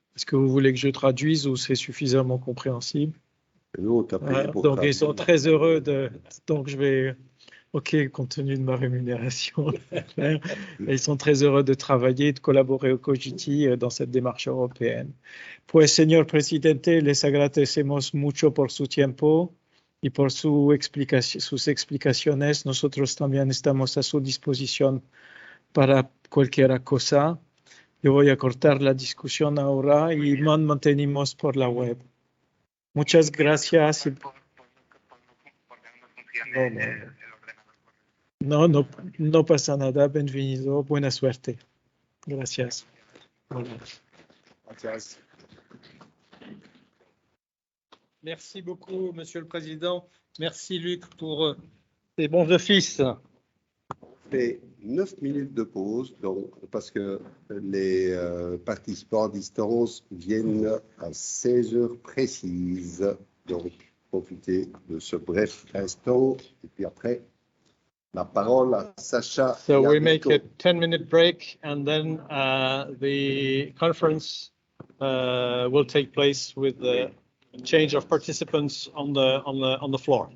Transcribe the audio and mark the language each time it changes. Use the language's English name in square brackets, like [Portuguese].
[French] Est-ce que vous voulez que je traduise ou c'est suffisamment compréhensible? Nous, on t'a payé pour donc, traduire. ils sont très heureux donc, je vais... OK, compte tenu de ma rémunération. Ils sont très heureux de travailler et de collaborer au COGITI dans cette démarche européenne. [Spanish] Pues, señor presidente, les agradecemos mucho por su tiempo y por sus explicaciones. Nosotros también estamos a su disposición para cualquier cosa. Yo voy a cortar la discusión ahora y mantenemos por la web. Muchas gracias. No pasa nada. Bienvenido. Buena suerte. Gracias. Gracias. [French] Merci beaucoup, Monsieur le Président. Merci, Luc, pour tes bons offices. Fait 9 minutes de pause, donc, parce que les participants à distance viennent à 16 heures précises. Donc, profiter de ce bref instant. Et puis après, la parole à Sacha. [English] So we make Yabico. a 10-minute break, and then the conference will take place with the change of participants on the floor.